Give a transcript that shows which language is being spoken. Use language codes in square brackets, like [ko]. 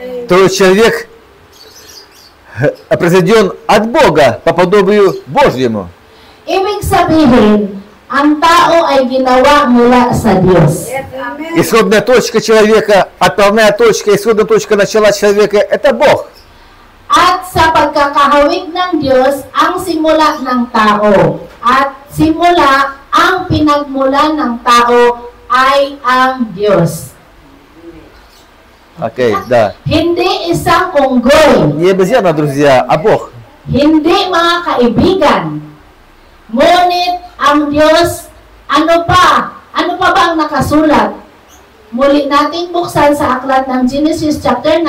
[ru] То есть человек произведен от Бога по подобию Божьему. [tl] Ibig sabihin, ang tao ay ginawa mula sa Diyos. [ru] Исходная точка человека, отправная точка, исходная точка начала человека – это Бог. [tl] At sa pagkakahawig ng Diyos, ang simula ng tao. At simula, ang pinagmula ng tao ay ang Diyos. [ru] Окей, да. [tl] Hindi isang unggoy. [ru] Не обезьяна, друзья, а Бог. [tl] Hindi mga kaibigan. Ngunit ang Diyos, ano pa? Ano pa ba ang nakasulat? Muli natin buksan sa aklat ng Genesis chapter 9,